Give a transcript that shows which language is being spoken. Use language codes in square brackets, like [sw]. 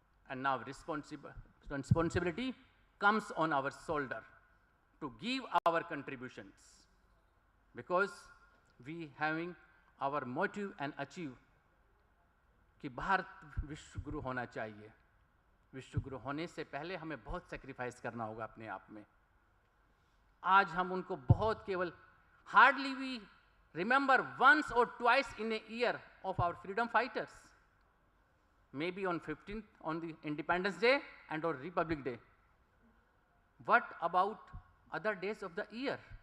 [en] And now responsibility comes on our shoulder to give our contributions, because we having our motive and achieve [hi] कि भारत विश्व गुरु होना चाहिए. विश्व गुरु होने से पहले हमें बहुत सेक्रीफाइस करना होगा अपने आप में. आज हम उनको बहुत केवल [en] hardly we remember once or twice in a year of our freedom fighters. Maybe on 15th, on the Independence Day and on Republic Day. What about other days of the year?